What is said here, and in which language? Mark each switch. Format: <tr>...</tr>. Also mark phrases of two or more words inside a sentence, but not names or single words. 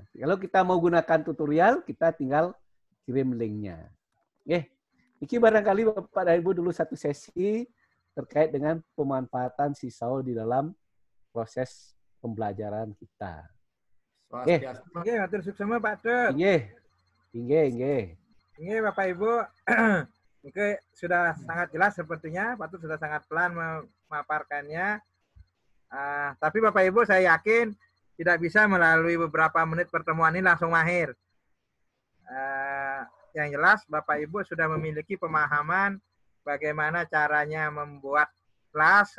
<id>Kalau kita mau gunakan tutorial, kita tinggal kirim linknya. Oke, ini barangkali Bapak dan Ibu dulu satu sesi terkait dengan pemanfaatan sisau di dalam proses pembelajaran kita. Oke. Oke,</id> <ban>matur suksema Pak Dut. Inge.</ban> <id>Bapak Ibu. Oke, sudah sangat jelas sepertinya. Pak Dut sudah sangat pelan memaparkannya. Tapi Bapak Ibu saya yakin tidak bisa melalui beberapa menit pertemuan ini langsung mahir. Yang jelas Bapak Ibu sudah memiliki pemahaman bagaimana caranya membuat kelas.</id>